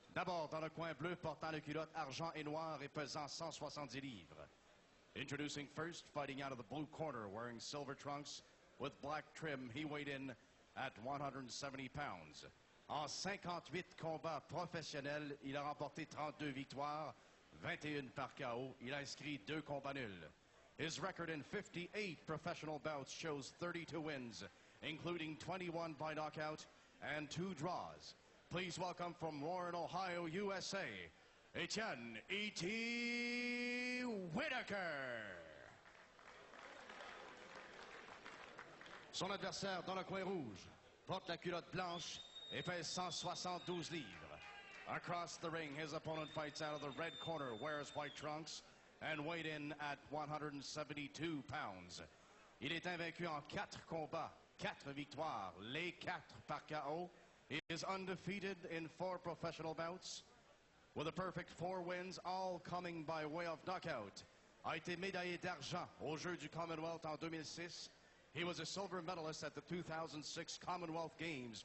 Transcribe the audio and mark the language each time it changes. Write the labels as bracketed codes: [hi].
[fr] D'abord, dans le coin bleu, portant le culotte argent et noir et pesant 170 livres. [en] Introducing first, fighting out of the blue corner, wearing silver trunks with black trim, he weighed in at 170 pounds. [fr] En 58 combats professionnels, il a remporté 32 victoires, 21 par KO. Il a inscrit 2 combats nuls. [en] His record in 58 professional bouts shows 32 wins, including 21 by knockout and 2 draws. Please welcome from Warren, Ohio, USA, Etianne E.T. Whitaker. [fr] Son adversaire dans le coin rouge porte la culotte blanche et pèse 172 livres. [en] Across the ring, his opponent fights out of the red corner, wears white trunks, and weighed in at 172 pounds. [fr] Il est invaincu en 4 combats, 4 victoires, les 4 par KO. [en] He is undefeated in 4 professional bouts, with a perfect 4 wins, all coming by way of knockout. [fr] A été médaillé d'argent aux Jeux du Commonwealth en 2006. [en] He was a silver medalist at the 2006 Commonwealth Games.